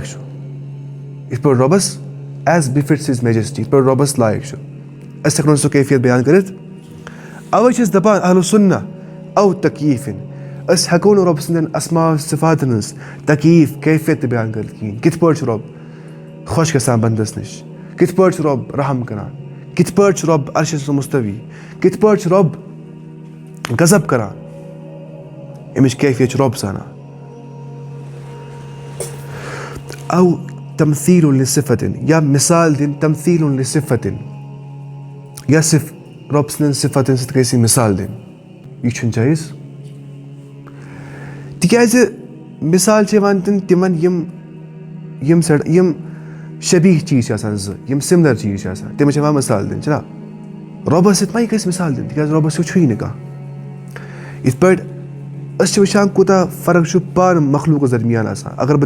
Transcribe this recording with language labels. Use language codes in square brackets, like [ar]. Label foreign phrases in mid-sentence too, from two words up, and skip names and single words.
[ks] چھُ یِتھ پٲٹھۍ رۄبس [en] as befits his majesty [ks] یِتھ پٲٹھۍ رۄبس لایق چھُ أسۍ ہٮ۪کو نہٕ سُہ کیفیت بیان کٔرِتھ اوے چھِ أسۍ دپان [ar] اہلُ سُنہ [ks] او تکیٖفِن أسۍ ہٮ۪کو نہٕ رۄب سٕنٛدٮ۪ن اسما صفاتن ہٕنٛز تکیٖف کیفیت تہِ بیان کٔرِتھ کِہیٖنۍ کِتھ پٲٹھۍ چھُ رۄب خۄش گژھان بنٛدس نِش کِتھ پٲٹھۍ چھُ رۄب رحم کران کِتھ پٲٹھۍ چھُ رۄب عرشس مُستوی کِتھ پٲٹھۍ چھُ رۄب غضب کران اَمِچ کیفیت چھُ رۄب زانان [ar] تمثيل لصفة [ks] یا مِثال دِنۍ [ar] تمثيل لصفة [ks] یا صِرف رب सٕنٛدٮ۪ن صِفَتن سۭتۍ گژھِ مِثال دِنۍ یہِ چھُنہٕ جٲیِز تِکیٛازِ مِثال چھِ یِوان دِنہٕ تِمن یِم شبیٖح چیٖز چھِ آسان زٕ یِم سِملر چیٖز چھِ آسان تِمن چھِ یِوان مِثال دِنہٕ چھُنہ رۄبس سۭتۍ ما یہِ گژھِ مِثال دِنہٕ تِکیٛازِ رۄبس سۭتۍ چھُیی نہٕ کانٛہہ یِتھ پٲٹھۍ أسۍ چھِ وٕچھان کوٗتاہ فرق چھُ پانہٕ مخلوٗقس درمیان آسان اگر بہٕ